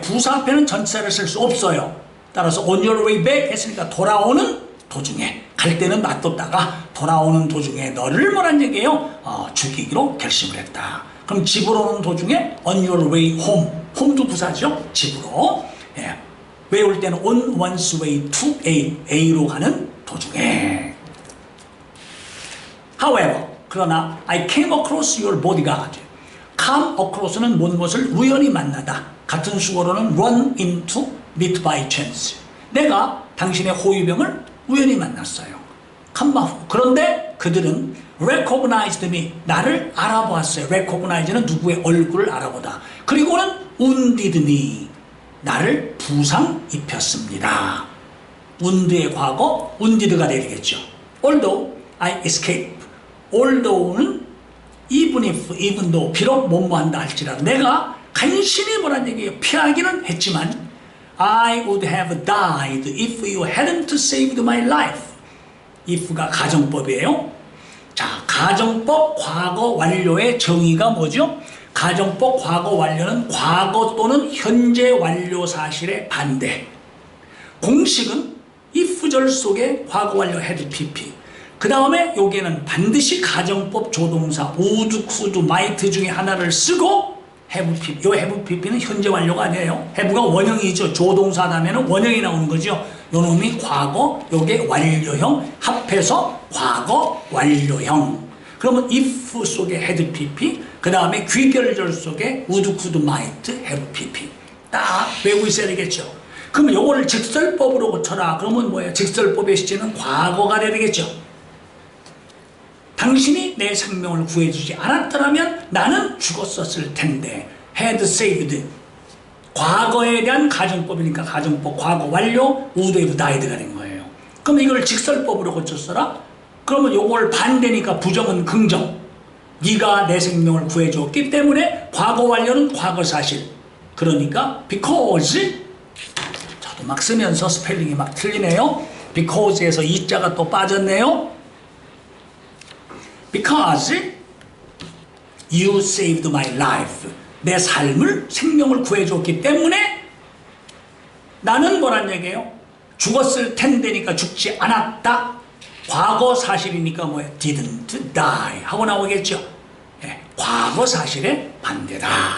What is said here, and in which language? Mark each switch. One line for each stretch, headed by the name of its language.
Korean: 부사 앞에는 전치사를 쓸 수 없어요. 따라서
English: on your way back
Korean: 했으니까 돌아오는 도중에, 갈 때는 놔뒀다가 돌아오는 도중에 너를 뭐란 얘기예요? 죽이기로 결심을 했다. 그럼 집으로 오는 도중에
English: on your way home,
Korean: home도 부사죠. 집으로. 예. 왜 올 때는
English: on one's way to A,
Korean: A로 가는 도중에.
English: However,
Korean: 그러나
English: I came across your bodyguard.
Korean: come across는 무엇을 우연히 만나다. 같은 수어로는
English: run into, meet by chance.
Korean: 내가 당신의 호위병을 우연히 만났어요. 그런데 그들은
English: recognized me,
Korean: 나를 알아보았어요. recognize는 누구의 얼굴을 알아보다. 그리고는
English: wounded me,
Korean: 나를 부상 입혔습니다. wound의 과거, wounded가 되겠죠.
English: although I escaped.
Korean: although는
English: even though,
Korean: 비록 뭐뭐한다 할지라도 내가 간신히 뭐란 얘기예요. 피하기는 했지만
English: I would have died if you hadn't saved my life.
Korean: if가 가정법이에요. 자, 가정법 과거 완료의 정의가 뭐죠? 가정법 과거 완료는 과거 또는 현재 완료 사실의 반대. 공식은 if절 속에 과거 완료 had pp. 그 다음에 여기에는 반드시 가정법 조동사 would, could, might 중에 하나를 쓰고 have pp. 요 have pp는 현재 완료가 아니에요. have가 원형이죠. 조동사 다음에는 원형이 나오는 거죠. 요 놈이 과거, 요게 완료형, 합해서 과거 완료형. 그러면 if 속에 had pp, 그 다음에 귀결절 속에 would, could, might, have pp. 딱 외우고 있어야 되겠죠. 그러면 요거를 직설법으로 고쳐라. 그러면 뭐예요? 직설법의 시제는 과거가 돼야 되겠죠. 당신이 내 생명을 구해주지 않았더라면 나는 죽었었을 텐데.
English: had saved.
Korean: 과거에 대한 가정법이니까 가정법 과거 완료 would have died가 된 거예요. 그럼 이걸 직설법으로 고쳤어라? 그러면 요걸 반대니까 부정은 긍정. 네가 내 생명을 구해줬기 때문에 과거 완료는 과거 사실. 그러니까 because, 저도 막 쓰면서 스펠링이 막 틀리네요. because에서 이자가 또 빠졌네요.
English: Because you saved my life.
Korean: 내 삶을, 생명을 구해줬기 때문에 나는 뭐란 얘기예요? 죽었을 텐데니까 죽지 않았다. 과거 사실이니까 뭐예요?
English: didn't die
Korean: 하고 나오겠죠. 네, 과거 사실의 반대다.